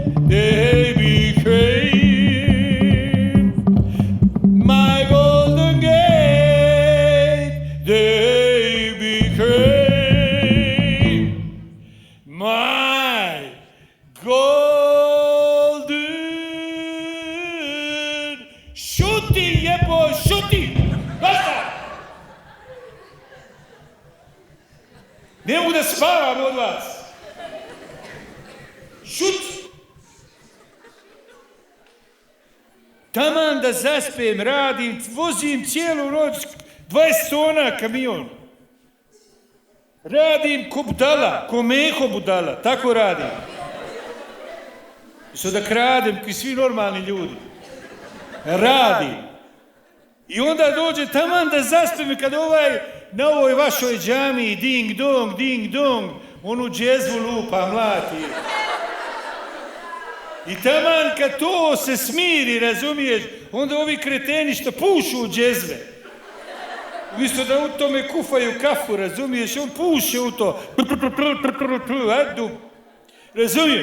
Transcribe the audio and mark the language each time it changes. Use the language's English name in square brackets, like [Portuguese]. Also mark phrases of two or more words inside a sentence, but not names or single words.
[English] They became my golden gate. They became my golden. [Bosnian] Šuti, jebo, šuti! Basta! Ne mogu da spavam od vas. Šut! Taman da zaspem, radim, vozim cijelu noć 20 tona kamion. Radim ko budala, ko meho budala, tako radim. Što da kradem, koji svi normalni ljudi. Radim. I onda dođe taman da zaspem kad na ovoj vašoj džamiji ding dong, onu džezvu lupa, mlati. I taman kad to se smiri, razumiješ, onda ovi kreteni što pušu u džezve. Umjesto da u tome kufaju kafu, razumiješ, on puše u to. Razumijem?